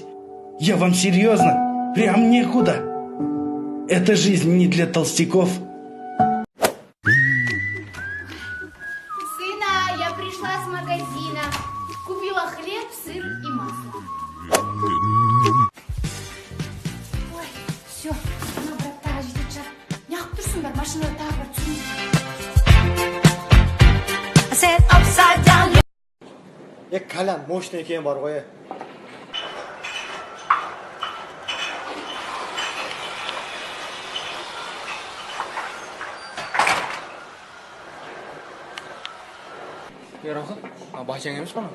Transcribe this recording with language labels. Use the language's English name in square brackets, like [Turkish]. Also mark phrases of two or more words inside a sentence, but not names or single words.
[Russian] Я вам серьезно, прям некуда. Эта жизнь не для толстяков. Сына, я пришла с магазина. Купила хлеб, сыр и масло. Ой, все, [Kazakh] ана браттарға жететін шығар. Неғып тұрсыңдар, машинада тағы бір түсін. Калян, мощный екен бар ғой. Роха, а батяң емес па?